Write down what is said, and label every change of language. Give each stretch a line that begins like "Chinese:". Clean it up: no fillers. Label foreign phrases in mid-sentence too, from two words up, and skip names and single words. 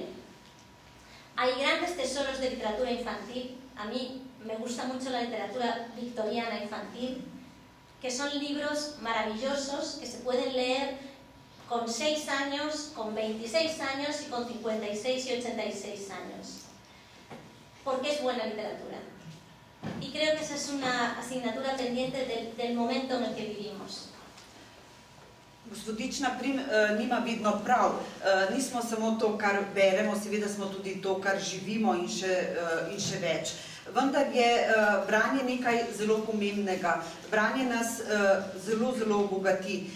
Spanish: Hay grandes tesoros de literatura infantil, a mí me gusta mucho la literatura victoriana infantil, que son libros maravillosos que se pueden leer con 6 años, con 26 años y con 56 y 86 años, porque es buena literatura. Y creo que esa es una asignatura pendiente del momento en el que vivimos.
Slovenian: Gospodična Prim nima vedno prav. Nismo samo to, kar beremo, seveda smo tudi to, kar živimo in še več. Vendar je branje nekaj zelo pomembnega. Branje nas zelo, zelo obogati.